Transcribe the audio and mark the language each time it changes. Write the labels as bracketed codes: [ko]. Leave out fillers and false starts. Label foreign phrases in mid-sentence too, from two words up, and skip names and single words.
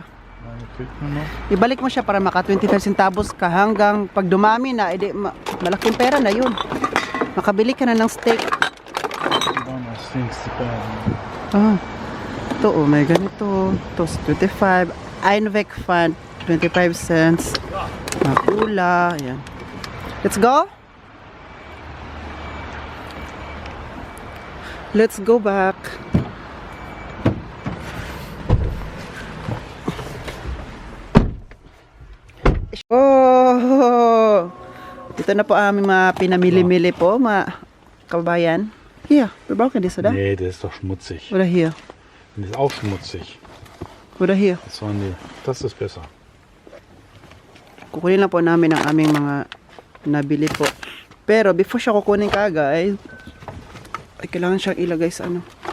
[tl] Ibalik mo siya para maka 25 centavos ka hanggang pag dumami na, edi, malaking pera na yun. Makabili ka na ng steak. Ah, ito, oh, may ganito. [de] Ito, 25. Einweg Fund, 25 cents. [tl] Makula, ayan. [en] Let's go. Let's go back. Oh! [tl] Ito na po aming mga pinamili-mili po, mga kababayan. [de] Hier, wir brauchen das, oder? Nee, der ist doch schmutzig. Oder hier. Der ist auch schmutzig. Oder hier. So, nee, das ist besser. [tl] Kukunin lang po namin ang aming mga nabili po. Pero before siya kukunin kagad, ay kailangan siyang ilagay sa ano.